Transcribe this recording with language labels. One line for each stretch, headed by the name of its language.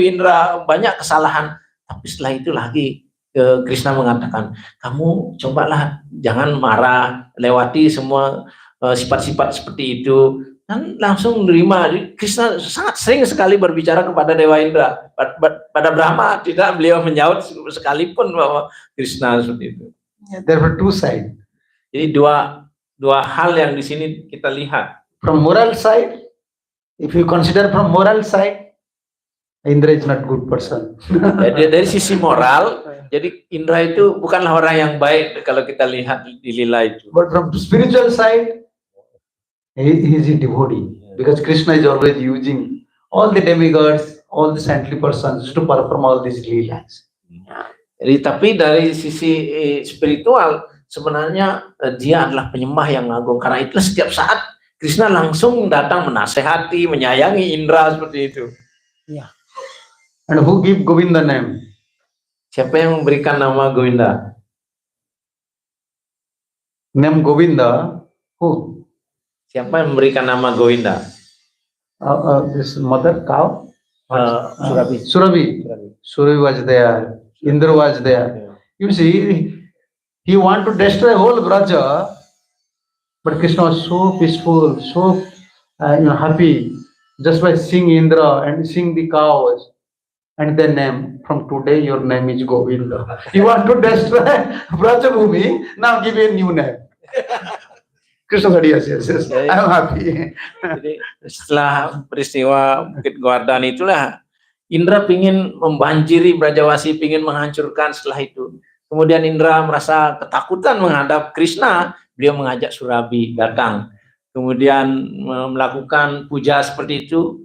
Indonesian: Indra banyak kesalahan. Tapi setelah itu lagi Krishna mengatakan, kamu cobalah jangan marah, lewati semua sifat-sifat seperti itu. Dan langsung menerima. Krishna sangat sering sekali berbicara kepada Dewa Indra. Pada Brahma tidak, beliau menyaut sekalipun bahwa Krishna seperti itu.
English: There were two sides.
Indonesian: Jadi dua hal yang di sini kita lihat.
English: From moral side, if you consider from moral side, Indra is not good person.
Indonesian: Dari sisi moral, jadi Indra itu bukanlah orang yang baik kalau kita lihat di lila itu.
English: But from spiritual side, he is a devotee. Because Krishna is always using all the demigods, all the saintly persons to perform all these leelas.
Indonesian: Jadi tapi dari sisi spiritual sebenarnya dia adalah penyembah yang agung. Karena itu setiap saat Krishna langsung datang menasehati, menyayangi Indra seperti itu.
English: And who give Govinda name?
Indonesian: Siapa yang memberikan nama Govinda?
English: Name Govinda, who?
Indonesian: Siapa yang memberikan nama Govinda?
English: This mother cow? Surabhi. Surabhi. Surabhi was there. Indra was there. You see, he want to destroy whole Braja, but Krishna was so peaceful, so happy, just by seeing Indra and seeing the cows. And the name, from today your name is Govinda. You want to destroy Braja Bhumi, now give a new name. Krishna said, yes, I am happy.
Indonesian: Jadi setelah peristiwa Bukit Govardhan itulah Indra pingin membanjiri Brajawasi, pingin menghancurkan setelah itu. Kemudian Indra merasa ketakutan menghadap Krishna, beliau mengajak Surabhi datang. Kemudian melakukan puja seperti itu.